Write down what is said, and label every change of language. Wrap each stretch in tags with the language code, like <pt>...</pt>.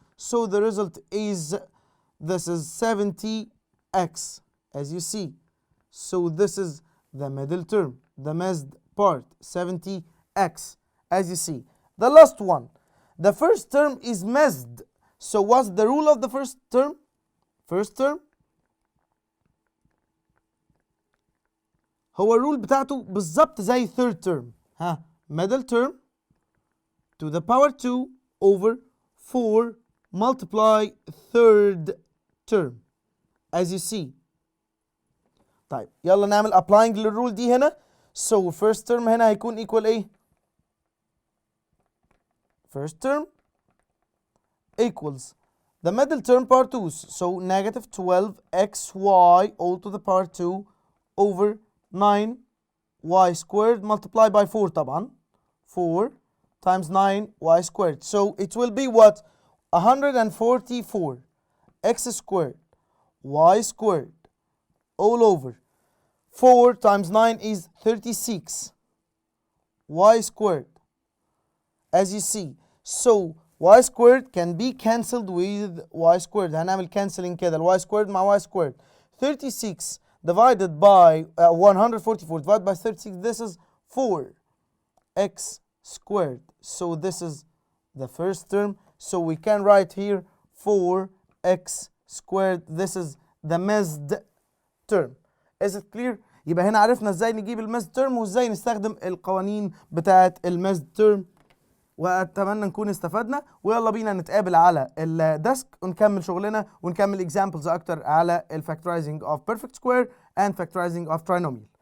<en>So the result is, this is 70x, as you see. So this is the middle term, the missed part, 70x, as you see. The last one, the first term is missed. So what's the rule of the first term?</en> <ar>First term هو الرول بتاعته بالظبط زي third term.</ar> <en>middle term to the power 2 over 4 multiply third term, as you see.</en> <ar>طيب يلا نعمل applying للرول دي هنا.</ar> <en>So first term</en> <ar>هنا هيكون</ar> <en>equal</en> <ar>ايه؟</ar> <en>first term equals the middle term power 2, so negative 12xy all to the power 2 over 9y squared multiplied by 4 طبعا. 4 times 9y squared. So it will be what? 144 x squared y squared all over 4 times 9 is 36 y squared, as you see. So y squared can be cancelled with y squared.</en> <ar>هنعمل cancelling كده y squared مع y squared.</ar> <en>36 divided by 144 divided by 36, this is 4x squared. So this is the first term. So we can write here 4x squared. This is the missed term. Is it clear؟</en> <ar>يبقى هنا عرفنا ازاي نجيب الميزد تيرم وازاي نستخدم القوانين بتاعة الميزد تيرم، واتمنى نكون استفدنا. ويلا بينا نتقابل على الديسك ونكمل شغلنا ونكمل اكزامبلز اكتر على الفاكتورايزنج اوف بيرفكت سكوير اند فاكتورايزنج اوف تراينوميال.</ar>